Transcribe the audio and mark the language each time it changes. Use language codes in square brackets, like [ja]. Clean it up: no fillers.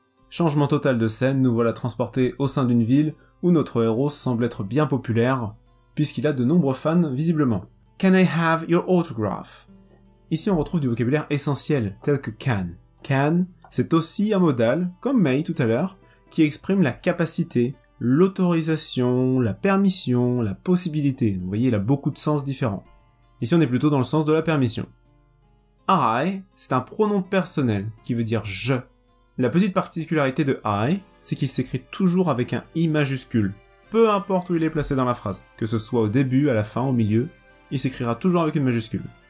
[fr] Changement total de scène, nous voilà transportés au sein d'une ville où notre héros semble être bien populaire, puisqu'il a de nombreux fans visiblement. [en] Can I have your autograph? [fr] Ici on retrouve du vocabulaire essentiel, tel que can. Can, c'est aussi un modal, comme may tout à l'heure, qui exprime la capacité, l'autorisation, la permission, la possibilité. Vous voyez, il a beaucoup de sens différents. Ici on est plutôt dans le sens de la permission. I, c'est un pronom personnel, qui veut dire je. La petite particularité de I, c'est qu'il s'écrit toujours avec un I majuscule, peu importe où il est placé dans la phrase, que ce soit au début, à la fin, au milieu, il s'écrira toujours avec une majuscule.